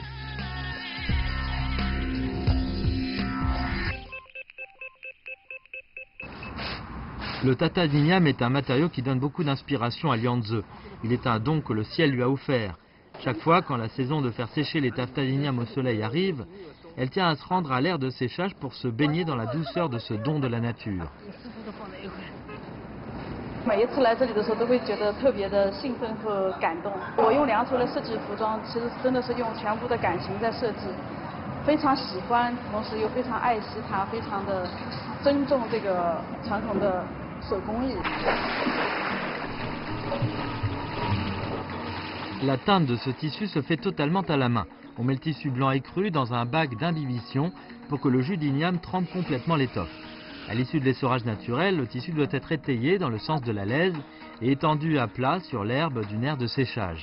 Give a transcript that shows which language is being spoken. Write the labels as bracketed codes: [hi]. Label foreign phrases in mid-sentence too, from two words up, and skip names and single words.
[fr] Le taffetas d'Inyam est un matériau qui donne beaucoup d'inspiration à Liang Ze. Il est un don que le ciel lui a offert. Chaque fois, quand la saison de faire sécher les taffetas d'Inyam au soleil arrive, elle tient à se rendre à l'aire de séchage pour se baigner dans la douceur de ce don de la nature. [zh] 每一次来这里的时候，都会觉得特别的兴奋和感动。我用梁厨来设计服装，其实真的是用全部的感情在设计，非常喜欢，同时又非常爱惜它，非常的尊重这个传统的手工艺。 [fr] La teinte de ce tissu se fait totalement à la main. On met le tissu blanc écru dans un bac d'imbibition pour que le jus d'igname trempe complètement l'étoffe. À l'issue de l'essorage naturel, le tissu doit être étayé dans le sens de la laise et étendu à plat sur l'herbe d'une aire de séchage.